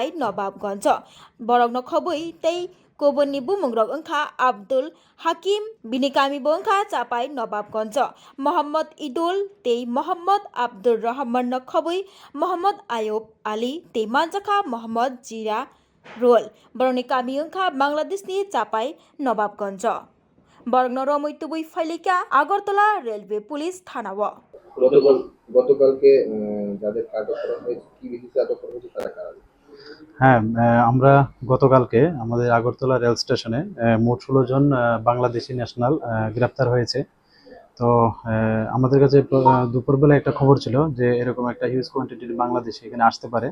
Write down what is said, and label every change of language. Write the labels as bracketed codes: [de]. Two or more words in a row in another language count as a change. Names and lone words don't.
[trp] नवाबगंज बरक नखबै तै कोबननि बुमुंग्रक ओंखा आब्दुल हाकिम बिनि कामिबो ओंखा चापाय नवाबगंज मोहम्मद इदुल तै मोहम्मद आब्दुल रहमान नखबै मोहम्मद आयुब आली तै मानजाखा मोहम्मद जिरा रोल बरकनि कामि ओंखा बांलादेशनि चापाय नवाबगंज बरक नरमै तुबै फाइलिका [bn] আগরতলা রেলওয়ে পুলিশ থানাও গতকালকে যাদের আটক করা হয়েছে কি ভিত্তিতে আটক করা হয়েছে তারা কারা? হ্যাঁ, আমরা গতকালকে আমাদের আগরতলা রেল স্টেশনে মোট 16 জন বাংলাদেশি ন্যাশনাল গ্রেপ্তার হয়েছে। তো আমাদের কাছে দুপুরবেলা একটা খবর ছিল যে এরকম একটা [en] huge quantity [bn] বাংলাদেশি এখানে আসতে পারে।